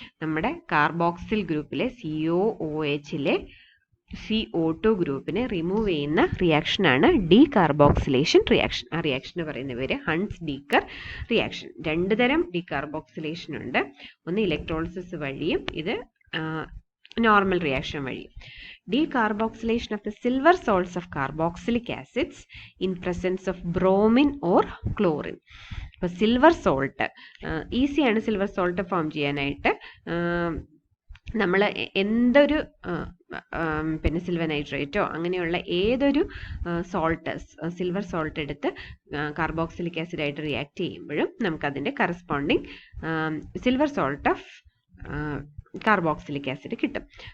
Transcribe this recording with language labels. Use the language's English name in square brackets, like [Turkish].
[Malayalam] നമ്മുടെ കാർബോക്സിൽ ഗ്രൂപ്പിലെ COOHലെ CO2 ഗ്രൂപ്പിനെ റിമൂവ് ചെയ്യുന്ന റിയാക്ഷനാണ് ഡീകാർബോക്സിലേഷൻ റിയാക്ഷൻ. ആ റിയാക്ഷന് പറയുന്ന പേര് ഹൺസ് ഡീക്കർ റിയാക്ഷൻ. 2 തരം ഡീകാർബോക്സിലേഷൻ ഉണ്ട്. ഒന്ന് ഇലക്ട്രോളിസിസ് വഴിയും ഇത് നോർമൽ റിയാക്ഷൻ വഴിയും. [English] Decarboxylation of the silver salts of carboxylic acids in presence of bromine or chlorine. [Malayalam] അപ്പോൾ സിൽവർ സോൾട്ട് ഈസിയാണ്. സിൽവർ സോൾട്ട് ഫോം ചെയ്യാനായിട്ട് നമ്മൾ എന്തൊരു പിന്നെ സിൽവർ നൈട്രേറ്റോ അങ്ങനെയുള്ള ഏതൊരു സോൾട്ട്, സിൽവർ സോൾട്ട് എടുത്ത് കാർബോക്സിലിക് ആസിഡായിട്ട് റിയാക്ട് ചെയ്യുമ്പോഴും നമുക്കതിൻ്റെ corresponding silver salt of carboxylic acid കിട്ടും.